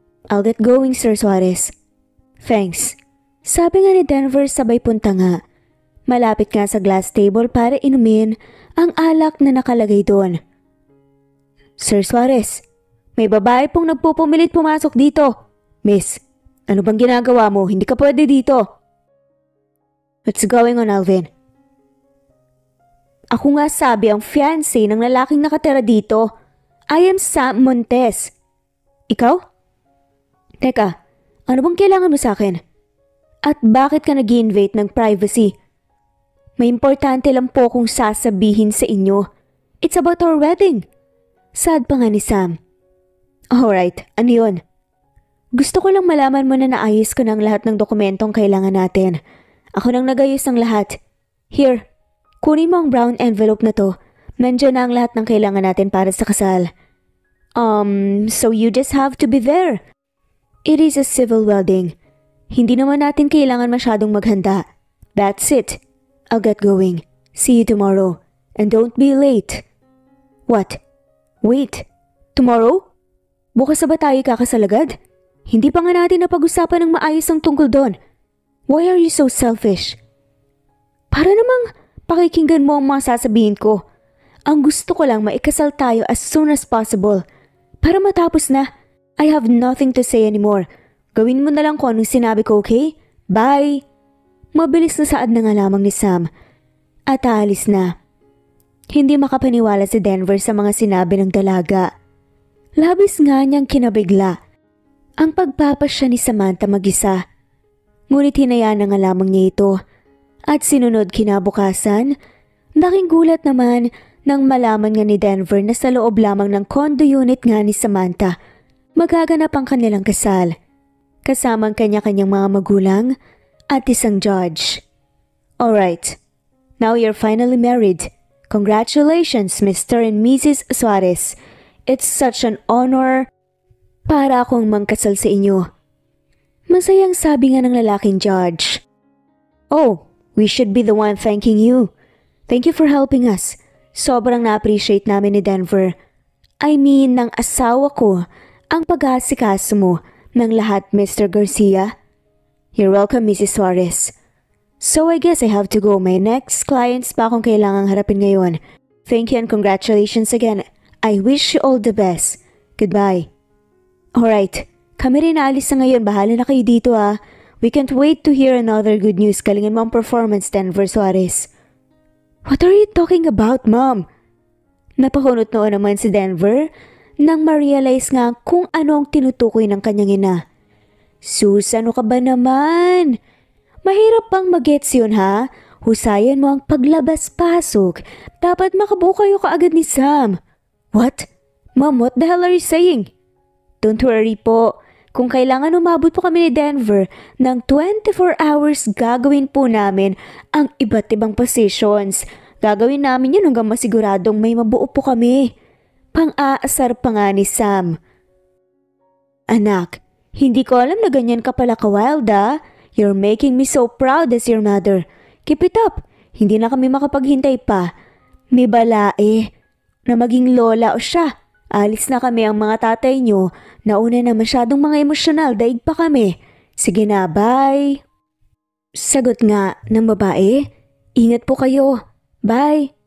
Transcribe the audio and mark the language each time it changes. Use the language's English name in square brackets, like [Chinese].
[English] I'll get going, Sir Suarez. Thanks. [Filipino] Sabi nga ni Denver sabay punta nga. Malapit nga sa glass table para inumin ang alak na nakalagay doon. Sir Suarez, may babae pong nagpupumilit pumasok dito. Miss, ano bang ginagawa mo? Hindi ka pwede dito. [English] What's going on, Alvin? [Filipino] Ako nga sabi ang fiancé ng lalaking nakatira dito. [English] I am Sam Montes. [Filipino] Ikaw? Teka, ano bang kailangan mo sa akin? At bakit ka nag-invade ng privacy? May importante lang po kung sasabihin sa inyo. [English] It's about our wedding. [Filipino] Sad pa nga ni Sam. Alright, ano yun? Gusto ko lang malaman mo na naayos ko ng lahat ng dokumentong kailangan natin. Ako nang nagayos ng lahat. Here, kunin mo ang brown envelope na to. Nandiyan na ang lahat ng kailangan natin para sa kasal. [English] So you just have to be there. It is a civil wedding. [Filipino] Hindi naman natin kailangan masyadong maghanda. [English] That's it. I'll get going. See you tomorrow. And don't be late. What? Wait. Tomorrow? [Filipino] Bukas na ba tayo kakasal agad? Hindi pa nga natin napag-usapan ng maayos ang tungkol doon. [English] Why are you so selfish? [Filipino] Para namang pakikinggan mo ang mga sasabihin ko. Ang gusto ko lang maikasal tayo [English] as soon as possible. [Filipino] Para matapos na, [English] I have nothing to say anymore. [Filipino] Gawin mo na lang kung anong sinabi ko, okay? Bye! Mabilis na saad na nga lamang ni Sam. At aalis na. Hindi makapaniwala si Denver sa mga sinabi ng dalaga. Labis nga niyang kinabigla ang pagpapasya ni Samantha mag-isa. Ngunit hinayaan na nga lamang niya ito. At sinunod kinabukasan, laking gulat naman nang malaman nga ni Denver na sa loob lamang ng condo unit nga ni Samantha magaganap ang kanilang kasal. Kasama ang kanya-kanyang mga magulang at isang judge. [English] Alright, now you're finally married. Congratulations, Mr. and Mrs. Suarez. It's such an honor [Filipino] para akong mangkasal sa inyo. Masayang sabi nga ng lalaking judge. [English] Oh, we should be the one thanking you. Thank you for helping us. [Filipino] Sobrang na-appreciate namin ni Denver. [English] I mean, [Filipino] ng asawa ko ang pag-aasikaso mo ng lahat, Mr. [English] Garcia. You're welcome, Mrs. Suarez. So I guess I have to go. My next clients [Filipino] pa akong kailangang harapin ngayon. [English] Thank you and congratulations again. I wish you all the best. Goodbye. Alright, [Filipino] kami rin naalis na ngayon. Bahala na kayo dito ah. [English] We can't wait to hear another good news. [Filipino] Galingan mo ang performance, [English] Denver Suarez. What are you talking about, Mom? [Filipino] Napahunot noon naman si Denver nang ma-realize nga kung ano ang tinutukoy ng kanyang ina. Sus, ano ka ba naman? Mahirap bang mag-gets yun ha? Husayan mo ang paglabas-pasok. Dapat makabuo kayo kaagad ni Sam. What? [English] Mom, what the hell are you saying? Don't worry [Filipino] po. Kung kailangan umabot po kami ni Denver ng 24 hours, gagawin po namin ang iba't ibang positions. Gagawin namin yun hanggang masiguradong may mabuo po kami. Pang-aasar pa nga ni Sam. Anak, hindi ko alam na ganyan ka pala ka-wild ah. [English] You're making me so proud as your mother. Keep it up. [Filipino] Hindi na kami makapaghintay pa. May balae na maging lola o siya. Alis na kami ang mga tatay nyo. Nauna na masyadong mga emosyonal, daig pa kami. Sige na, bye. Sagot nga ng babae. Ingat po kayo. Bye.